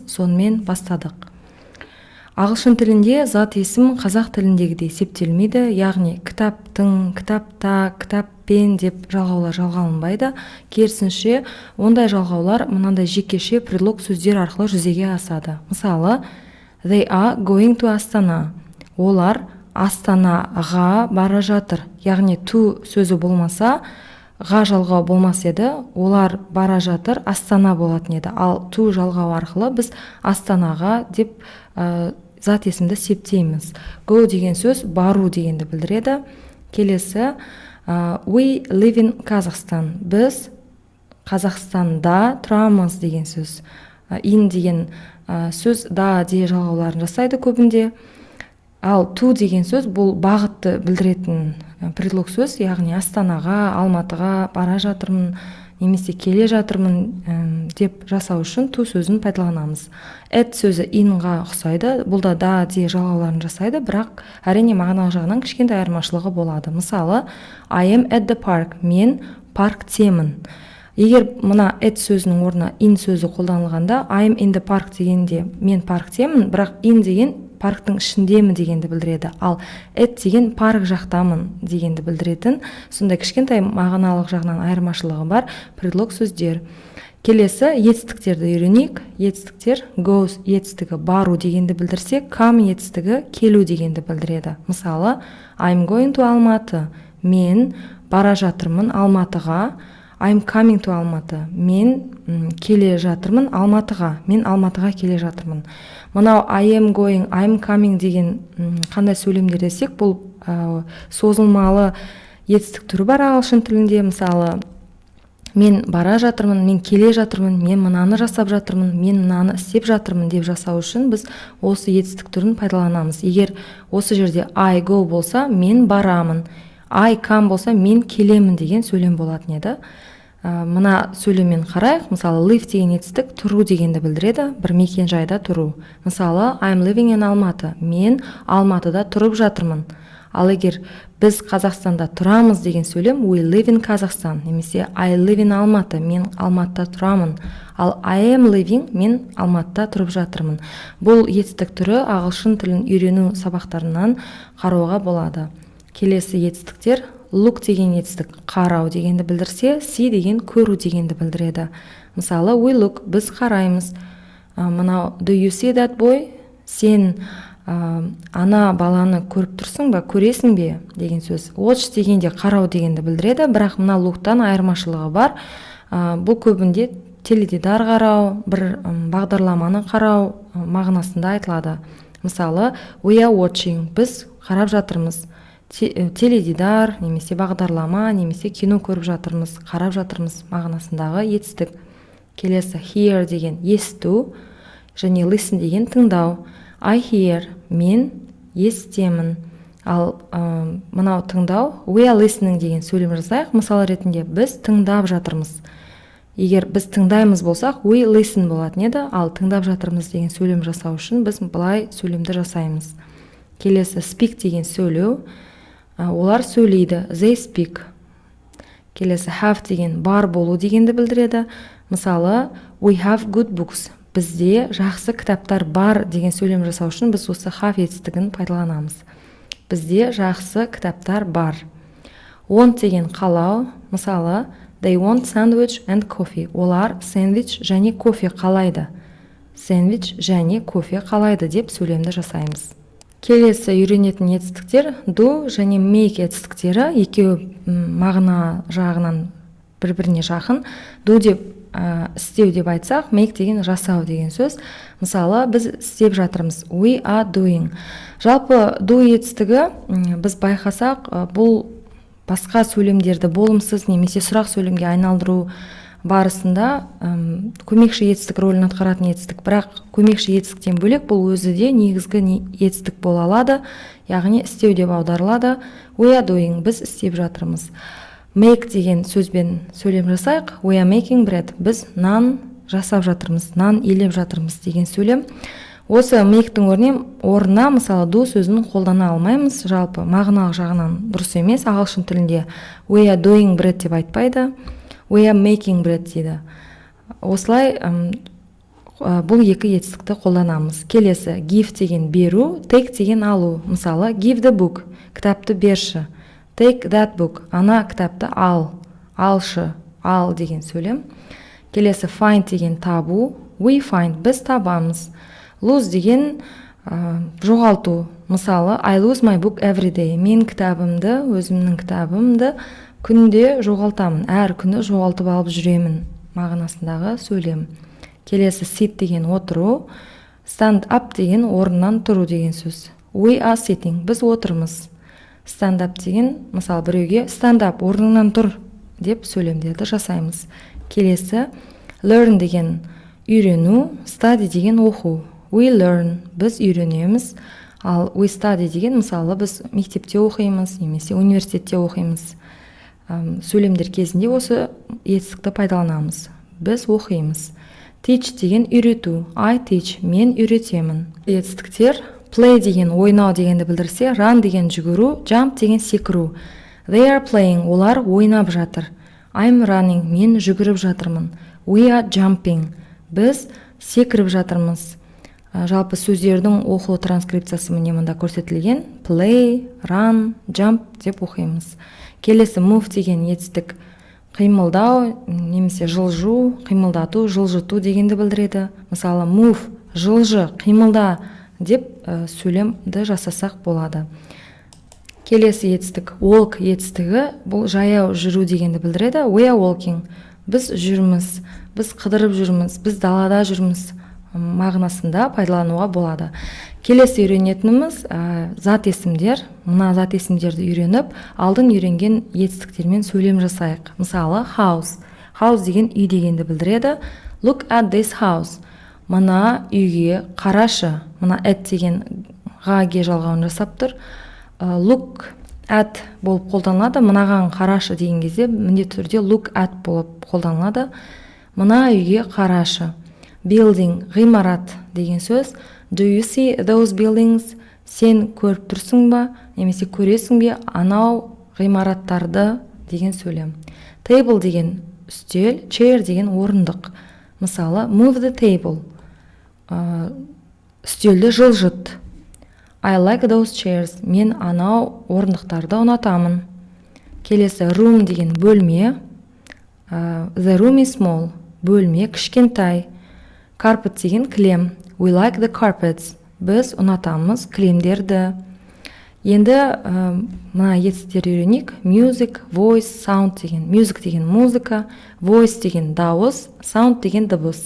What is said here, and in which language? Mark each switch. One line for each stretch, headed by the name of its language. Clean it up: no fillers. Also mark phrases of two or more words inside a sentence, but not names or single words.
Kazakh: Сонымен бастадық. Ағылшын тілінде зат есім қазақ тіліндегідей септелмейді, яғни кітаптың, кітапта, кітаппен деп жалғаулар жалғалынбайды. Керісінше, ондай жалғаулар мынандай жекеше предлог сөздер арқылы жүзеге асады. Мысалы,
English: they are going to Астана.
Kazakh: Олар Астанаға бара жатыр. Яғни to сөзі болмаса, ға жалғау болмас еді, олар бара жатыр, Астана болатын еді. Ал to жалғау арқылы біз Астанаға деп зат есімді септейміз. Go деген сөз бару дегенді білдіреді. Келесі,
English: we live in Kazakhstan.
Kazakh: Біз Қазақстанда тұрамыз деген сөз. In деген сөз да де жалғауларын жасайды көбінде. Ал to деген сөз бұл бағытты білдіретін предлог сөз, яғни Астанаға, Алматыға бара жатырмын, немесе келе жатырмын деп жасау үшін to сөзін пайдаланамыз. At сөзі inға ұқсайды, бұл да де жалғауларын жасайды, бірақ әрине мағыналық жағынан кішкентай айырмашылығы болады. Мысалы,
English: I am at the park.
Kazakh: Мен парктемін. Егер мына at сөзінің орнына in сөзі қолданылғанда,
English: I am in the park
Kazakh: дегенде мен парктемін, бірақ in деген парктың ішіндемін дегенді білдіреді. Ал at деген парк жақтамын дегенді білдіретін, сондай кішкентай мағыналық жағынан айырмашылығы бар предлог сөздер. Келесі, етістіктерді үйренейік. Етістіктер go етістігі бару дегенді білдірсе, come етістігі келу дегенді білдіреді. Мысалы,
English: I'm going to Алматы.
Kazakh: Мен бара жатырмын Алматыға.
English: I'm coming to Алматы.
Kazakh: Мен келе жатырмын Алматыға. Мен Алматыға келе жатырмын. Мынау
English: I am going, I'm coming
Kazakh: деген қандай сөйлемдер десек, бұл созылмалы етістік түрі бар ағылшын тілінде. Мысалы, мен бара жатырмын, мен келе жатырмын, мен мынаны жасап жатырмын, мен мынаны істеп жатырмын деп жасау үшін біз осы етістік түрін пайдаланамыз. Егер осы жерде
English: I go
Kazakh: болса, мен барамын.
English: I come
Kazakh: болса, мен келемін деген сөйлем болатын еді. Мына сөйлеммен қарайық. Мысалы, live деген етістік тұру дегенді білдіреді, бір мекен жайда тұру. Мысалы,
English: I'm living in Алматы.
Kazakh: Мен Алматыда тұрып жатырмын. Ал егер біз Қазақстанда тұрамыз деген сөйлем
English: we live in Kazakhstan,
Kazakh: немесе
English: I live in Алматы.
Kazakh: Мен Алматыда тұрамын. Ал
English: I am living,
Kazakh: мен Алматыда тұрып жатырмын. Бұл етістік түрі ағылшын тілін үйрену сабақтарынан қарауға болады. Келесі етістіктер, look деген етістік қарау дегенді білдірсе, see деген көру дегенді білдіреді. Мысалы,
English: we look,
Kazakh: біз қараймыз. Мынау,
English: do you see that boy?
Kazakh: Сен ана баланы көріп тұрсың ба, көресің бе деген сөз. Watch дегенде қарау дегенді білдіреді, бірақ мына look-тан айырмашылығы бар. Бұл көбінде теледидар қарау, бір бағдарламаны қарау мағынасында айтылады. Мысалы,
English: we are watching,
Kazakh: біз қарап жатырмыз. Теледидар, немесе бағдарлама, немесе кино көріп жатырмыз, қарап жатырмыз мағынасындағы етістік. Келесі, hear деген есту, және listen деген тыңдау.
English: I hear,
Kazakh: мен естемін. Ал мынау тыңдау,
English: we are listening
Kazakh: деген сөйлем жасайық. Мысалы ретінде біз тыңдап жатырмыз. Егер біз тыңдаймыз болсақ,
English: we listen
Kazakh: болатын еді, ал тыңдап жатырмыз деген сөйлем жасау үшін біз былай сөйлемді жасаймыз. Келесі, speak деген сөйлеу. Олар сөйлейді,
English: they speak.
Kazakh: Келесі, have деген бар болу дегенді білдіреді. Мысалы,
English: we have good books.
Kazakh: Бізде жақсы кітаптар бар деген сөйлем жасау үшін біз осы have етістігін пайдаланамыз. Бізде жақсы кітаптар бар. Want деген қалау. Мысалы,
English: they want sandwich and coffee.
Kazakh: Олар сэндвич және кофе қалайды. Сэндвич және кофе қалайды деп сөйлемді жасаймыз. Келесі үйренетін етістіктер do және make етістіктері, екеуі мағына жағынан бір-біріне жақын. Do деп істеу деп айтсақ, make деген жасау деген сөз. Мысалы, біз істеп жатырмыз,
English: we are doing.
Kazakh: Жалпы do етістігі біз байқасақ, бұл басқа сөйлемдерді болымсыз немесе сұрақ сөйлемге айналдыру барысында көмекші етістік рөлін атқаратын етістік, бірақ көмекші етістіктен бөлек бұл өзі де негізгі етістік бола алады, яғни істеу деп аударылады.
English: We are doing,
Kazakh: біз істеп жатырмыз. Make деген сөзбен сөйлем жасайық.
English: We are making bread,
Kazakh: біз нан жасап жатырмыз, нан илеп жатырмыз деген сөйлем. Осы мейктің орнына мысалы do сөзін қолдана алмаймыз, жалпы мағыналық жағынан дұрыс емес. Ағылшын тілінде
English: we are doing bread
Kazakh: деп айтпайды,
English: we are making bread дейді.
Kazakh: Осылай бұл екі етістікті қолданамыз. Келесі, give деген беру, take деген алу. Мысалы,
English: give the book,
Kazakh: кітапты берші.
English: Take that book,
Kazakh: ана кітапты алшы, ал деген сөйлем. Келесі, find деген табу,
English: we find,
Kazakh: біз табамыз. Lose деген жоғалту. Мысалы,
English: I lose my book every day.
Kazakh: Мен кітабымды, өзімнің кітабымды күнде жоғалтамын. Әр күні жоғалтып алып жүремін мағынасындағы сөйлем. Келесі, sit деген отыру,
English: stand up
Kazakh: деген орыннан тұру деген сөз.
English: We are sitting,
Kazakh: біз отырмыз.
English: Stand up
Kazakh: деген, мысалы, біреуге
English: stand up,
Kazakh: орныңнан тұр деп сөйлемдерді жасаймыз. Келесі, learn деген үйрену, study деген оқу.
English: We learn,
Kazakh: біз үйренеміз, ал
English: we study
Kazakh: деген, мысалы, біз мектепте оқимыз, немесе университетте оқимыз. Сөйлемдер кезінде осы етістікті пайдаланамыз. Біз оқимыз. Teach деген үйрету,
English: I teach,
Kazakh: мен үйретемін. Етістіктер play деген ойнау дегенді білдірсе, run деген жүгіру, jump деген секіру.
English: They are playing,
Kazakh: олар ойнап жатыр.
English: I'm running,
Kazakh: мен жүгіріп жатырмын.
English: We are jumping,
Kazakh: біз секіріп жатырмыз. Жалпы сөздердің оқылу транскрипциясы міне мұнда көрсетілген.
English: Play, run, jump
Kazakh: деп оқимыз. Келесі, move деген етістік қимылдау, немесе жылжу, қимылдату, жылжыту дегенді білдіреді. Мысалы, move, жылжы, қимылда деп сөйлемді жасасақ болады. Келесі етістік walk етістігі, бұл жаяу жүру дегенді білдіреді.
English: We are walking,
Kazakh: біз жүрміз, біз қыдырып жүрміз, біз далада жүрміз мағынасында пайдалануға болады. Келесі үйренетініміз зат есімдер. Мына зат есімдерді үйреніп, алдын үйренген етістіктермен сөйлем жасайық. Мысалы, house. House деген үй дегенді білдіреді.
English: Look at this house.
Kazakh: Мына үйге қарашы. Мына at деген ға-ге жалғауын жасап тұр.
English: Look at
Kazakh: болып қолданылады. Мынаған қарашы деген кезде міндетті түрде
English: look at
Kazakh: болып қолданылады. Мына үйге қарашы. Building, ғимарат деген сөз.
English: Do you see those buildings?
Kazakh: Сен көріп тұрсың ба, немесе көресің бе анау ғимараттарды деген сөйлем. Table деген үстел, chair деген орындық. Мысалы,
English: move the table.
Kazakh: Үстелді жылжыт.
English: I like those chairs.
Kazakh: Мен анау орындықтарды ұнатамын. Келесі, room деген бөлме.
English: The room is small.
Kazakh: Бөлме кішкентай. Carpet деген кілем.
English: We like the carpets.
Kazakh: Біз ұнатамыз кілемдерді. Енді мына етістер үйренейік.
English: Music, voice, sound
Kazakh: деген. Music деген музыка, voice деген дауыс, sound деген дыбыс.